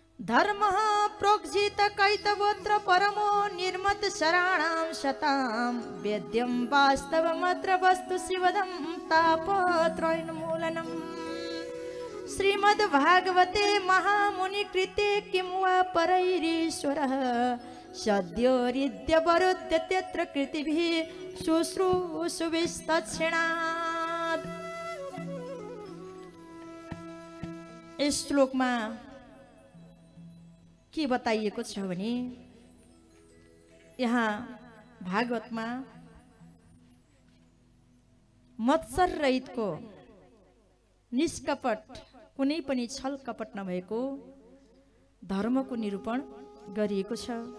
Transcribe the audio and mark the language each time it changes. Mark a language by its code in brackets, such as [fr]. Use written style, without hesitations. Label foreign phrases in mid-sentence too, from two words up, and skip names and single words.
[sa] धर्म प्रोक्षित कैतवोत्र परमो निर्मत शराणां शतां वेद्यं वास्तवमत्र वस्तु शिवदं तापत्रयोन्मूलनम् श्रीमद्भागवते महामुनि कृते किं वा परैरीश्वरः सद्यो हृद्यवरुध्य तत्र कृतिभिः शुश्रूषुभिस्तत्क्षणात्। [ne] यस श्लोकमा के बताइएको छ भने यहाँ भागवतमा मत्सर रहितको निष्कपट कुनै पनि छल कपट नभएको धर्मको निरूपण गरिएको छ।